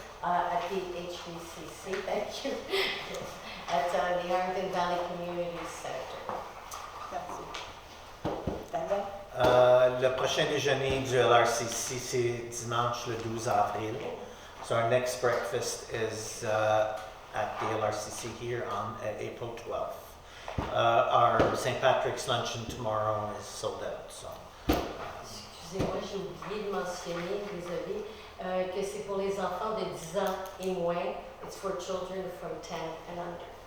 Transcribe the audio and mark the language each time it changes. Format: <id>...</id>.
<en>At the HBCC, thank you, at the Harrington Valley Community Center.</en> <fr>Merci. Daniel? Le prochain déjeuner du LRCC, c'est dimanche le 12 avril.</fr> <en>So our next breakfast is at the LRCC here on April 12th. Our St. Patrick's luncheon tomorrow is sold out. So.</en> <fr>Excusez-moi, j'ai oublié de mentionner, désolé, que c'est pour les enfants de 10 ans et moins.</fr> <en>It's for children from 10 and under.</en>